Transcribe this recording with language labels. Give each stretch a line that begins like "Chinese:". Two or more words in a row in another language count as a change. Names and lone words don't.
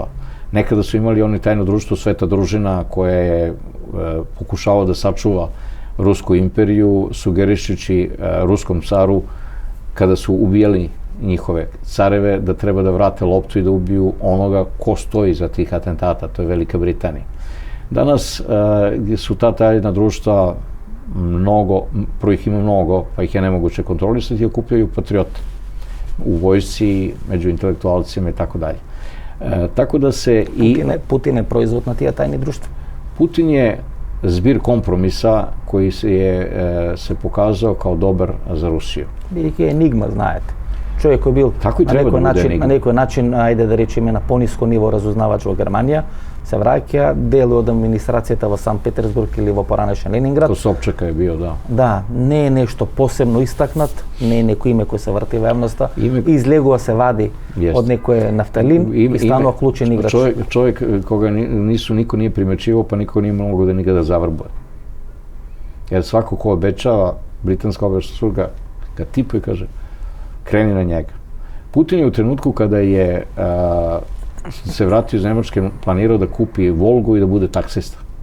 Serbian: Nekada su imali oni tajno društvo Sveta družina koja je pokušavao da sačuva Rusku imperiju, sugerišući ruskom caru kada su ubijali njihove careve da treba da vrate loptu i da ubiju onoga ko stoji za tih atentata, to je Velika Britanija. Danas su ta tajna društva mnogo, prvo ih ima mnogo, pa ih je nemoguće kontrolisati i okupljaju patriote u vojsci, među intelektualcima i tako dalje. Tako da se
Macedonian: Путин е производ на тие тајни друштва.
Serbian: Putin je zbir kompromisa koji se pokazao kao dobar za Rusiju.
Macedonian: Бидејќи е енигма, знаете. Човек кој бил Тако и треба да биде енигма. на некој начин, ајде да речеме на пониско ниво разузнавач во Германија, се враќа, делува од администрацијата во Санкт Петерсбург или во поранешен Ленинград.
Serbian: To Sobčaka je bio, da.
Macedonian: Да, не е нешто посебно истакнат, не е некој име кој се врти во јавноста, излегува се вади од некој нафталин и станува клучен играч.
Serbian: Čovjek koga niko nije primećivao, pa niko nije mogao da nikada zavrbuje. Jer svako ko obećava, britanska obaveštajna služba ga tipuje i kaže, kreni na njega. Putin je u trenutku kada je se vratio iz Nemačke planirao da kupi Volgu i da bude taksista.